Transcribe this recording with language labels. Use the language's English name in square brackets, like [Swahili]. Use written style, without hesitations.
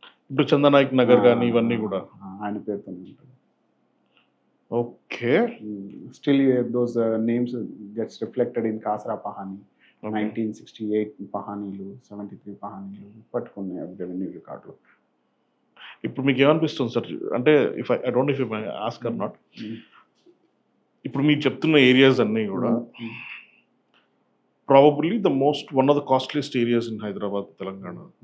[Telugu] ఇప్పుడు చందానాయక్ నగర్ కానీ ఇవన్నీ కూడా ఆయన పేరుతో ఉంటుంది. [English] Okay. Still those names gets reflected in Kasra Pahani Okay. [Telugu] 1968 పహానీలు, 73 పహానీలు పట్టుకున్నాయి revenue రికార్డులు. ఇప్పుడు మీకు ఏమనిపిస్తుంది సార్? అంటే [English] If I don't know if I ask or not. [Telugu] ఇప్పుడు మీరు చెప్తున్న ఏరియాస్ అన్నీ కూడా [English] probably one of the costliest areas in Hyderabad, [Telugu] Telangana.